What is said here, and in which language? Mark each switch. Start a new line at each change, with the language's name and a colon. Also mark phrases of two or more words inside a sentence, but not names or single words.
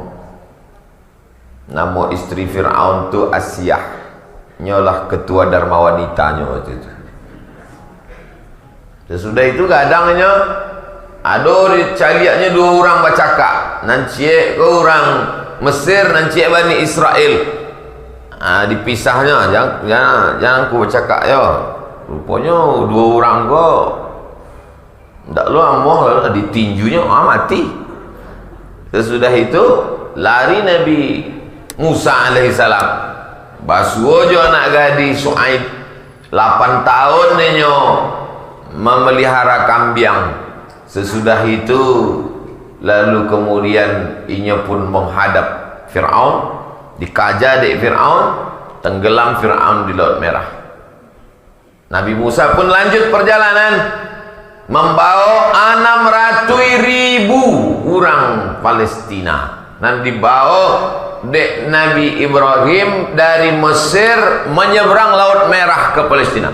Indonesian: Nama istri Fir'aun tu Asyah, nyolah ketua Dharma wanitanya waktu itu. Sesudah itu kadangnya ada caliaknya 2 orang bercakap, nanciek ke orang Mesir, nanciek Bani Israel. Dipisahnya, jangan ku bercakap ya. Rupanya 2 orang kok ndak lu amoh ditinjunya mati. Sesudah itu lari Nabi Musa alaihissalam. Basuh jo anak gadis Su'aib 8 tahun nenyo memelihara kambing. Sesudah itu lalu kemudian inya pun menghadap Fir'aun, dikaja dek Fir'aun, tenggelam Fir'aun di Laut Merah. Nabi Musa pun lanjut perjalanan membawa 600.000 orang Palestina, dan dibawa dek Nabi Ibrahim dari Mesir menyeberang Laut Merah ke Palestina.